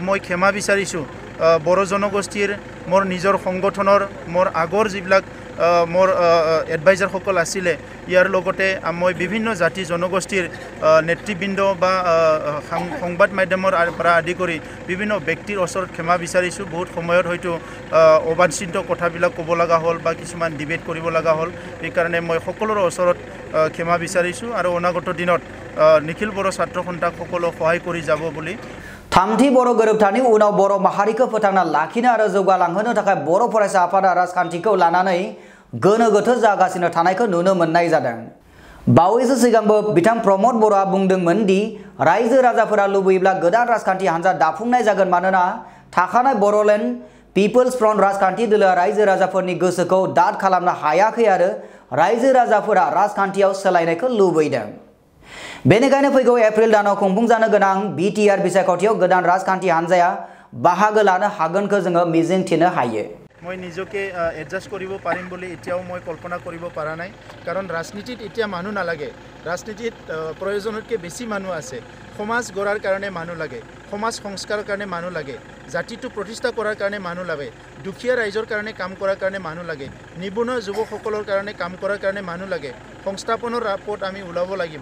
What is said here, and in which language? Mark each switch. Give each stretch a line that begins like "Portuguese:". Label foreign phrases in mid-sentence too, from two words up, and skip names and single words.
Assamese: মই ক্ষমা বিচাৰিছোঁ বড়ো জনগোষ্ঠীৰ মোৰ নিজৰ সংগঠনৰ মোৰ আগৰ যিবিলাক মোৰ এডভাইজাৰসকল আছিলে ইয়াৰ লগতে মই বিভিন্ন জাতি জনগোষ্ঠীৰ নেতৃবৃন্দ বা সংবাদ মাধ্যমৰ পৰা আদি কৰি বিভিন্ন ব্যক্তিৰ ওচৰত ক্ষমা বিচাৰিছোঁ বহুত সময়ত হয়তো অবাঞ্ছিত কথাবিলাক ক'ব লগা হ'ল বা কিছুমান ডিবেট কৰিব লগা হ'ল সেইকাৰণে মই সকলোৰে ওচৰত ক্ষমা বিচাৰিছোঁ আৰু অনাগত দিনত নিখিল বড়ো ছাত্ৰ সন্থাক সকলো সহায় কৰি যাব বুলি
Bodo: थामथि बर' गोरोबथानि उनाव बर' माहारिखौ फोथांना लाखिनो आरो जौगालांहोनो थाखाय बर' फरायसा आफादा राजखान्थिखौ लानानै गोनो गोथो जागासिनो थानायखौ नुनो मोननाय जादों। बावैसो सिगांबो बिथां प्रमद बर'आ बुंदोंमोन दि रायजो राजाफोरा लुबैयोब्ला गोदान राजखान्थि हान्जा दाफुंनाय जागोन मानोना थाखानाय बर'लेण्ड पिपल्स फ्रन्ट राजखान्थि दोलोआ रायजो राजाफोरनि गोसोखौ दाद खालामनो हायाखै आरो रायजो राजाफोरा राजखान्थियाव सोलायनायखौ लुबैदों। बेनिखायनो फैगौ एप्रिल दानाव खुंफुंजानो गोनां बिटिआर बिसायख'थियाव गोदान राजखान्थि हान्जाया बाहागो लानो हागोनखौ जोङो मिजिंथिनो हायो।
Assamese: মই নিজকে এডজাষ্ট কৰিব পাৰিম বুলি এতিয়াও মই কল্পনা কৰিব পৰা নাই, কাৰণ ৰাজনীতিত এতিয়া মানুহ নালাগে। ৰাজনীতিত প্ৰয়োজনতকৈ বেছি মানুহ আছে। সমাজ গঢ়াৰ কাৰণে মানুহ লাগে, সমাজ সংস্কাৰৰ কাৰণে মানুহ লাগে, জাতিটো প্ৰতিষ্ঠা কৰাৰ কাৰণে মানুহ লাগে, দুখীয়া ৰাইজৰ কাৰণে কাম কৰাৰ কাৰণে মানুহ লাগে, নিবনুৱা যুৱকসকলৰ কাৰণে কাম কৰাৰ কাৰণে মানুহ লাগে, সংস্থাপনৰ পথ আমি ওলাব লাগিব।